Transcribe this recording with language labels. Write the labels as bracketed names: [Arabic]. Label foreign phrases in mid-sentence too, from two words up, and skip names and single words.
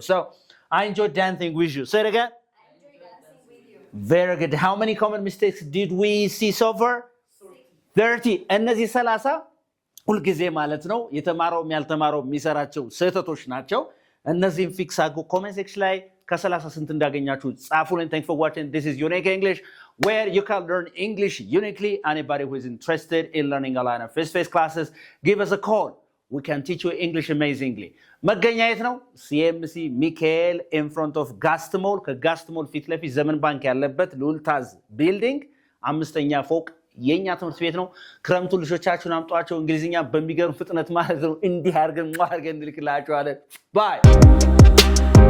[English] So I enjoy dancing with you. Say it again. I enjoy dancing with you. Very good. How many common mistakes did we see so far? 30. [Amharic] እነዚህ 30 ሁልጊዜ ማለት ነው የተማረው ያልተማረው የሚሰራቸው ስህተቶች ናቸው። እነዚህን ፊክስ አድርጉ። [English] comment section [Amharic] ላይ ከ30 ስንት እንዳገኛችሁ ጻፉልን [English] thanks for watching this is Unique English where you can learn English uniquely anybody who is interested in learning a line of face-to-face classes give us a call we can teach you English amazingly [Amharic] መገኛ የት ነው CMC ሚካኤል [English] in front of Gastamol [Amharic] ከጋስተሞል ፊት ለፊት ዘመን ባንክ ያለበት ሉልታዝ ቢልዲንግ 5ኛ ፎቅ የኛ ትምህርት ቤት ነው ክረምቱ ልጆቻችሁን አምጧቸው እንግሊዝኛ በሚገርም ፍጥነት ማለት ነው እንዲህ አድርገን እንልክላችኋለን ባይ